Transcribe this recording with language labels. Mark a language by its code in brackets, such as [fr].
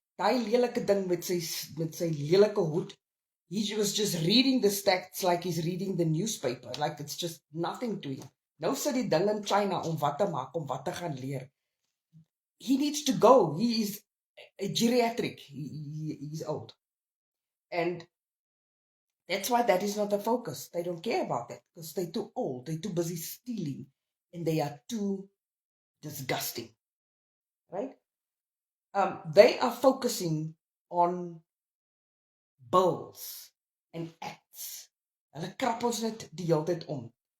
[af] Daai lelike ding met sy lelike hoed. [en] He was just reading the stats like he's reading the newspaper. Like it's just nothing to him. [af] Nou sit die ding in China om wat te maak, om wat te gaan leer. [en] He needs to go. He is a geriatric. He's old. And that's why that is not the focus. They don't care about that because they're too old. They're too busy stealing. And they are too disgusting. Right? They are focusing on bills and acts. [af] Hulle krap ons net die hele tyd om.